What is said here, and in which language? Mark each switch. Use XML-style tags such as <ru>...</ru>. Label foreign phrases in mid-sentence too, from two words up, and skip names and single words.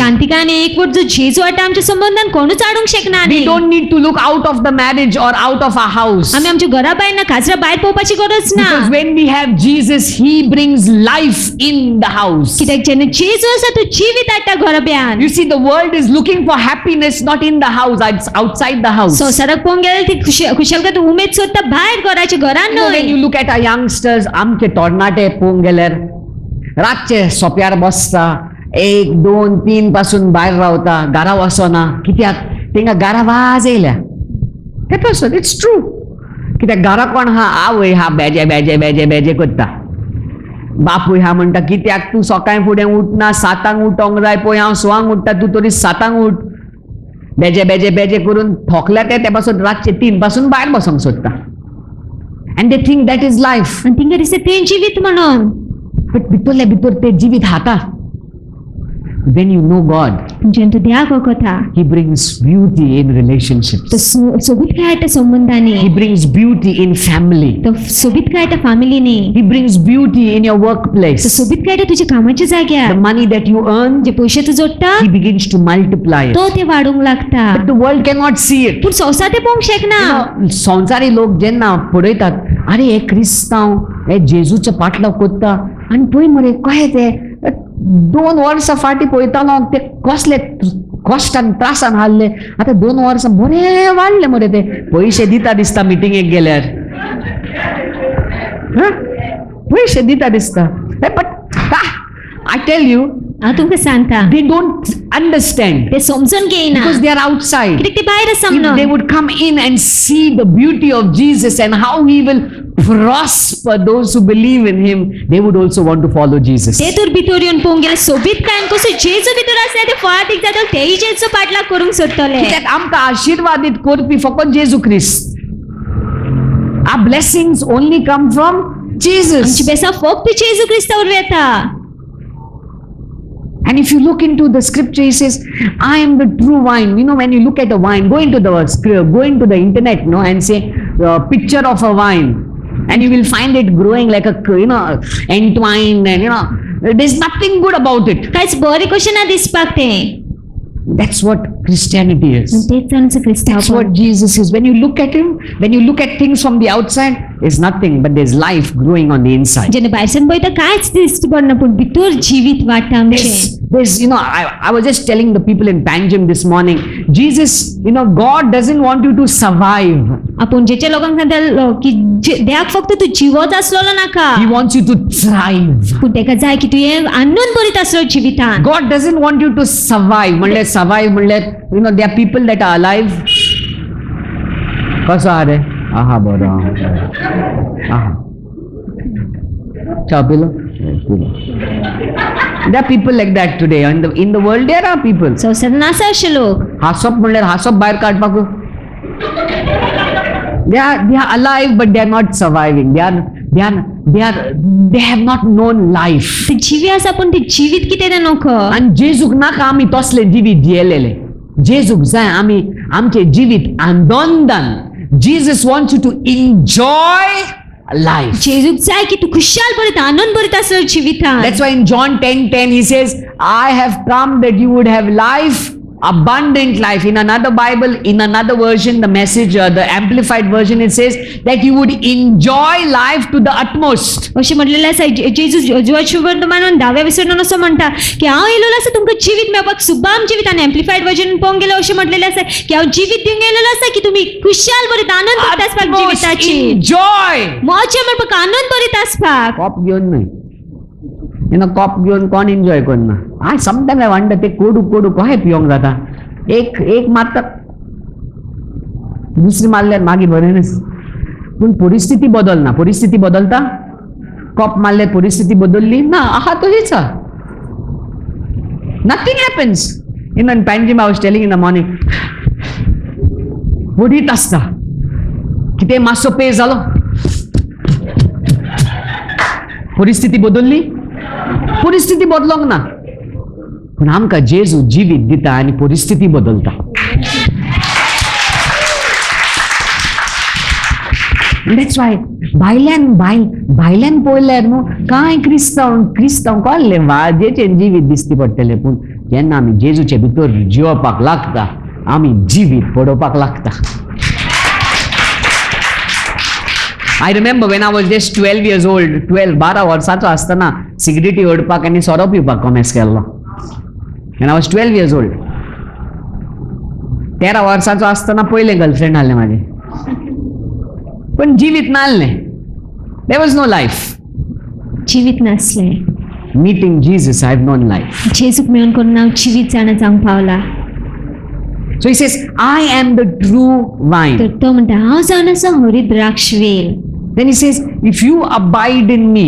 <kok>शांतिकाय आनी एकवट जो जेजू हाडटा आमच्या संबंधान कोणूच हाडूंक शकना.</kok> <en>We don't need to look out of the marriage or out of our house.</en> <kok>आमी आमच्या घरा भायर ना काजरा भायर पळोवपाची गरज ना.</kok> <en>Because when we have Jesus, He brings life in the house.</en> <kok>कित्याक जेन्ना जेजू आसा तो जिवीत हाडटा घरा ब्यान.</kok> <en>You see, the world is looking for happiness not in the house, it's outside the house.</en> <kok>संवसाराक पळोवंक गेल्यार ती खुशालकाय उमेद सोदता भायर घराच्या घरान</kok> <en>You know, when you</en> <kok>न्हय.</kok> <en>look at our youngsters,</en> <kok>आमचे तरणाटे पळोवंक गेल्यार रातचे सोप्यार बसता, 1, 2, 3 पासून भायर रावता, घरा वचना. कित्याक? तेंका घरा वाज येयल्या. पासून</kok> <en>It's true.</en> <kok>कित्याक घरा कोण हा आवय हा बेजे बेजे बेजे बेजे करता, बापूय हा म्हणटा कित्याक तूं सकाळी फुडें उठना, 7 उठोंक जाय पळय, हांव 6 उठता, तूं तरी 7 उठ. बेजे बेजे बेजे करून थोकल्या ते पासून रातचे 3 पासून भायर बसोंक सोदता.</kok> <en>And they think that is life.</en> <kok>आणि तिंका दिसता ते जिवीत म्हणून. बट भितरल्या भितर ते जिवीत हाता.</kok> <en>When you know God,</en> <kok>जेन्ना तूं देवाक वळखता,</kok> <en>He brings beauty in relationships.</en> <kok>तो सोबीतकाय येता संबंधांनी,</kok> <en>He brings beauty in family.</en> <kok>तो सोबीतकाय येता फॅमिलीनी,</kok> <en>He brings beauty in your</en> <kok>तो</kok> <en>workplace.</en> <kok>सोबीतकाय येता तुज्या कामाच्या</kok> <en>The</en> <kok>जाग्यार.</kok> <en>money that you earn,</en> <kok>जे पयशे तूं जोडटा</kok> <en>He begins to multiply it.</en> <kok>तो ते वाडूंक लागता.</kok> <en>But the world cannot see it.</en> <kok>पूण संवसार ते पळोवंक शकना. संवसारी लोक जेन्ना पळयतात, अरे हे क्रिस्तांव हे जेजूच्या पाटलाव कोत्ता, आनी पळय मरे कशें ते 2 वर्सां फाटीं पळयतालो ते कसले कश्टान त्रासान हारले, आतां 2 वर्सां बरे वाडले मरे, ते पयशे दिता दिसता मिटिंगेक गेल्यार. पयशे दिता दिसता.</kok> <en>But I tell you,</en> <kok>हांव तुमकां सांगता,</kok> <en>they don't understand</en> <kok>ते समजून घेयना</kok> <en>because they are outside.</en> <kok>कित्याक ते भायर आसा</kok> <en>If they</en> <kok>म्हणून.</kok> <en>would come in and see the beauty of Jesus and how he will prosper those who believe in him, they would also want to follow Jesus.</en> <kok>ते तर भितर येवन पळोवंक गेले सोबीतकायन कसो जेजू भितर आसले ते फळादीक जाता तेय जेजू पाटलाग करूंक सोदतले. कित्याक आमकां आशीर्वादीत करपी फकत जेजू ख्रिस्त.</kok> <en>Our blessings only come from Jesus.</en> <kok>आमची बेसा फक्त जेजू क्रिस्तावर येता.</kok> <en>And if you look into the scripture, he says, I am the true wine. You know, when you look at a wine, go into the internet, no, and say, picture of a wine. And you will find it growing like a, entwined, and, there's nothing good about it.</en> <kok>कांयच बरें कशें ना दिसपाक तें.</kok> <en>That's what Christianity is.</en> <kok>तेच आमचो क्रिस्तांव.</kok> <en>That's what Jesus is. When you look at him, when you look at things from the outside, there's nothing, but there's life growing on the inside.</en> <kok>जेन्ना भायरच्यान पळयता कांयच दिसता पडना पूण भितर जिवीत वाडटा आमचें.</kok> <en>There's, I was just telling the people in Panjim this morning, Jesus, God doesn't want you to survive.</en> <kok>आपूण जेच्या लोकांक सांगता की देवाक फक्त तूं जिवत आसलोलो नाका,</kok> <en>He wants you to thrive.</en> <kok>पूण तेका जाय की तूं हें आनंद भरीत आसलो जिवितान.</kok> <en>God doesn't want you to survive.</en> <kok>म्हणल्यार survive म्हणल्यार,</kok> <en>there are people that are alive.</en> <kok>कसो आहा रे? आहा बरो. आहा. चा पिलो?</kok> <en>There are people like that today. In the world there are people.</en> <kok>संवसारान आसा अशे लोक. हांसप म्हणल्यार हांसप भायर काडपाक.</kok> <en>They are alive, but they are not surviving. They have not known life.</en> <kok>ते जिवी आसा पूण ते जिवीत कितें तें नोखो. आणि जेजूक नाका आमी तसले जिवीत जियेलेले. जेजूक जाय आमी आमचे जिवीत आनंदान.</kok> <en>Jesus wants you to enjoy life.</en> <kok>जेजूक जाय की तूं खुशाल भरीत आनंद भरीत आसलो जिवितान.</kok> <en>That's why in John 10:10 he says, I have come that you would have life, abundant life. In another Bible, in another version, the message, the amplified version, it says that you would enjoy life to the utmost.</en> <kok>अशें म्हटलेलें आसा जेजू वर्तमानान 10व्या विसरणान असो म्हणटा की हांव येयलेलो आसा तुमकां जिवीत मेळपाक, सुबाम जिवीत. आनी एम्प्लिफायड वर्जन पळोवंक गेल्यार अशें म्हटलेलें आसा की हांव जिवीत दिवंक येयलेलो आसा की तुमी खुशाल भरीत आनंद भरीत आसपाक जिविताची.</kok> <en>Enjoy.</en> <kok>मजा म्हणपाक आनंद भरीत आसपाक. कॉप घेऊन नाही. कॉप घेऊन कोण एन्जॉय करना.</kok> <en>I sometimes I wonder</en> <kok>ते कोडू कशें पिवंक जाता. एक मारता, दुसरी मारल्यार मागीर बरें नास. पूण परिस्थिती बदलना. परिस्थिती बदलता. कॉप मारल्यार परिस्थिती बदलली ना, आहा तशीच आहा.</kok> <en>Nothing happens. In Panjim I was telling in the morning,</en> <kok>उडीत आसता. कितें मातसो पे जालो, परिस्थिती बदलली. परिस्थिती बदलोंक ना, पूण आमकां जेजू जिवीत दिता आनी परिस्थिती बदलता.</kok> <en>That's why</en> <kok>भायल्यान पळयल्यार न्हू कांय क्रिस्तांव कळ्ळें वाजेचेर जिवीत दिसती पडटलें, पूण जेन्ना आमी जेजूचे भितर जिवपाक लागता आमी जिवीत पडोवपाक लागता.</kok> <en>I remember when I was just 12 years old,</en> <kok>12 वर्साचो आसतना सिगरेटी ओडपाक आनी सोरो पिवपाक कॉमेस केल्लो.</kok> <en>When I was 12 years old.</en> <kok>13 वर्साचो आसतना पयलें गर्लफ्रेंड आसलें म्हाजें. पण जिवीत नासलें.</kok> <en>There was no life.</en> <kok>जिवीत नासलें.</kok> <en>Meeting Jesus, I have known life.</en> <kok>जेजूक मेळून करून हांव जिवीत जाणा जावंक पावला.</kok> <en>So he says, I am the true vine.</en> <kok>तर तो म्हणटा हांव जावन आसा हरी द्राक्ष वेल.</kok> <en>Then he says, if you abide in me,</en>